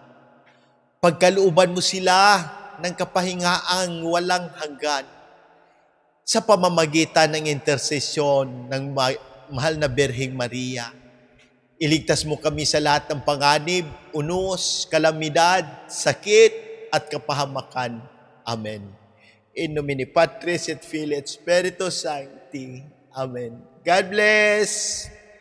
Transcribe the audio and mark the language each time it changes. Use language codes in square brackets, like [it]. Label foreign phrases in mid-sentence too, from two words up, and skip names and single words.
[tl] Pagkalooban mo sila ng kapahingaang walang hanggan sa pamamagitan ng intersesyon ng mahal na Birheng Maria. Iligtas mo kami sa lahat ng panganib, unos, kalamidad, sakit, at kapahamakan. Amen. [la] In nomine Patris et Filii et Spiritus Sancti. [en] Amen. God bless!